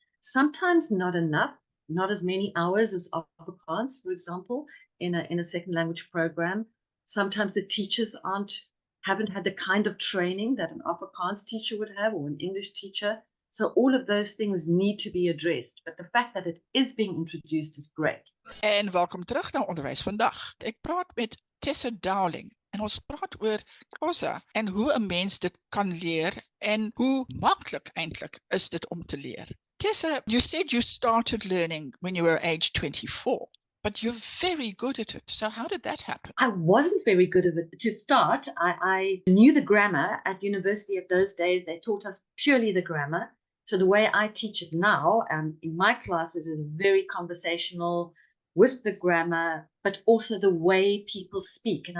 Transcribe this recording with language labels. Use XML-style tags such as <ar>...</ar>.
<en>Sometimes not enough, not as many hours as Afrikaans, for example, in a second language program. Sometimes the teachers haven't had the kind of training that an Afrikaans teacher would have, or an English teacher. So all of those things need to be addressed. But the fact that it is being introduced is great.</en> <af>En welkom terug na Onderwys Vandag. Ek praat met Tessa Dowling en ons praat oor Xhosa en hoe 'n mens dit kan leer en hoe maklik eintlik is dit om te leer.</af> <en>Tessa, you said you started learning when you were age 24. But you're very good at it. So how did that happen? I wasn't very good at it to start. I knew the grammar at university of those days. They taught us purely the grammar. So the way I teach it now in my classes is very conversational with the grammar, but also the way people speak.</en>